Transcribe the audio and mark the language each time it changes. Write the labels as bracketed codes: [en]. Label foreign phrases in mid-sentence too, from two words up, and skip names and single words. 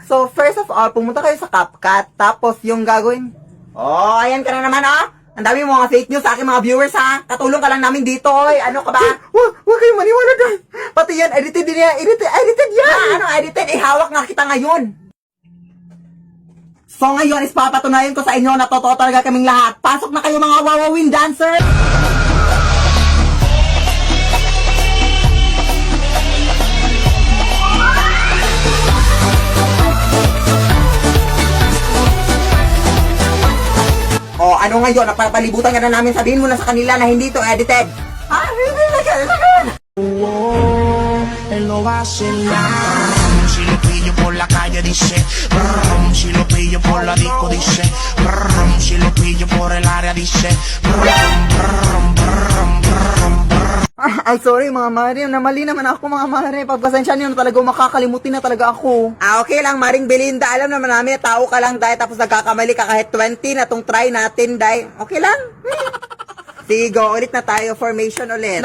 [en] So first of all, [tl] pumunta kayo sa CapCut, tapos yung gagawin. Ayan ka na naman, Ang dami mo mga [en] fake news [tl] sa aking mga viewers, ha? Katulong ka lang namin dito, oy. Ano ka ba? Huwag kayong maniwala dyan. Pati yan, edited din yan. Edited yan. Ano edited? Ihawak nga kita ngayon. So ngayon, papatunayan ko sa inyo na totoo talaga kaming lahat. Pasok na kayo mga wawawin dancer. Ano ngayon? Napapalibutan ka na namin. Sabihin mo na sa kanila na hindi ito edited. Hindi na ganun. [es] Él lo va a hacer nada. Si lo pillo por la calle dice brum, si lo pillo por la disco dice brum, si lo pillo por el área dice brum, brum, brum, brum, brum. [tl] Ay, sorry mga mare. Namali naman ako mga mare. Pagpasensya niyo na talaga makakalimutin na talaga ako. Okay lang, Maring Belinda. Alam naman namin, tao ka lang, dahil tapos nagkakamali ka kahit 20 na tong try natin, dahil. Okay lang? Sige, go. Ulit na tayo. Formation ulit.